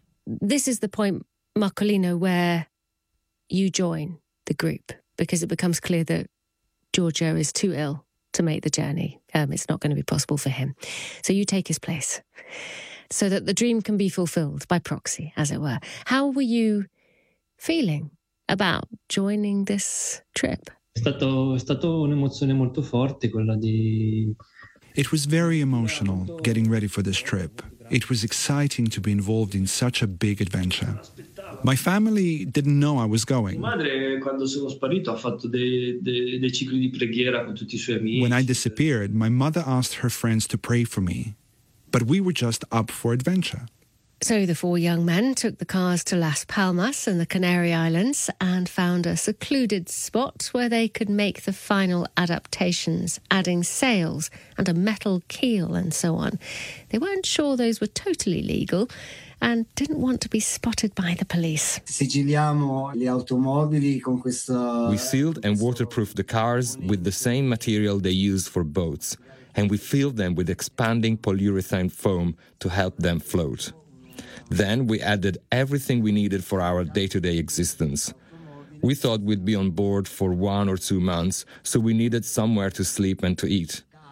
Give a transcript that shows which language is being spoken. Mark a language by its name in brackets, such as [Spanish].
[English] This is the point, Marcolino, where you join the group because it becomes clear that Giorgio is too ill to make the journey. It's not going to be possible for him. So you take his place so that the dream can be fulfilled by proxy, as it were. How were you feeling about joining this trip? [Italian] È stato un'emozione molto forte quella di... [English] It was very emotional getting ready for this trip. It was exciting to be involved in such a big adventure. My family didn't know I was going. [Italian] Mia madre, quando sono sparito, ha fatto dei cicli di preghiera con tutti i suoi amici. [English] When I disappeared, my mother asked her friends to pray for me. But we were just up for adventure. So the four young men took the cars to Las Palmas and the Canary Islands and found a secluded spot where they could make the final adaptations, adding sails and a metal keel and so on. They weren't sure those were totally legal and didn't want to be spotted by the police. [Italian] Sigilliamo le automobili con questa... [English] We sealed and waterproofed the cars with the same material they used for boats, and we fill them with expanding polyurethane foam to help them float. Then we added everything we needed for our day-to-day existence. We thought we'd be on board for 1 or 2 months, so we needed somewhere to sleep and to eat.